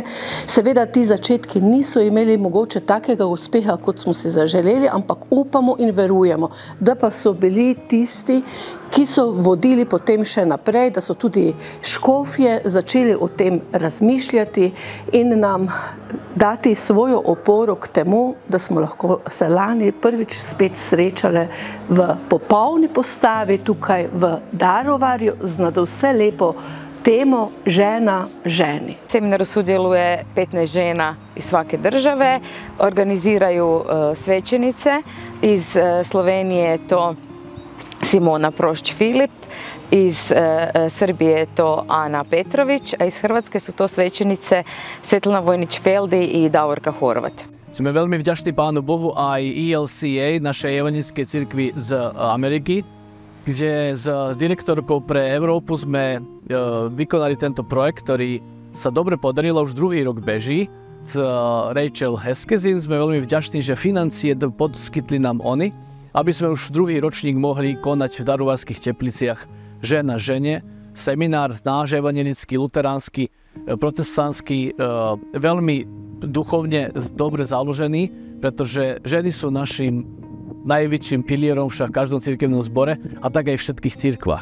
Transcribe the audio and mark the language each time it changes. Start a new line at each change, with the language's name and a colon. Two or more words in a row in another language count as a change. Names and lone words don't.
Slovenian: Seveda ti začetki niso imeli mogoče takega uspeha, kot smo si zaželeli, ampak upamo in verujemo, da pa so bili tisti, ki so vodili potem še naprej, da so tudi škofje začeli o tem razmišljati in nam dati svojo oporo k temu, da smo lahko se lani prvič spet srečali v popolni postavi tukaj v Daruvarju z nadvse lepo temo žena ženi.
Croatian: U seminaru sudjeluje 15 žena iz svake države, organiziraju svećenice. Iz Slovenije je to Simona Prošć-Filip, iz Srbije je to Ana Petrović, a iz Hrvatske su to svećenice Svetlana Vojnić-Feldi i Davorka Horvat.
Slovak: Sme veľmi vďační Pánu Bohu aj ELCA, našej evanjelickej cirkvi z Ameriky, kde s direktorkou pre Európu sme vykonali tento projekt, ktorý sa dobre podarilo, už druhý rok beží. S Rachel Heskezin sme veľmi vďační, že financie poskytli nám oni, aby sme už druhý ročník mohli konať v Daruvarských Tepliciach žena žene, seminár náš evanjelický, luteránsky, protestantský, veľmi duchovne dobre založený, pretože ženy sú našim najväčším pilierom však v každom cirkevnom zbore a tak aj v všetkých cirkvách.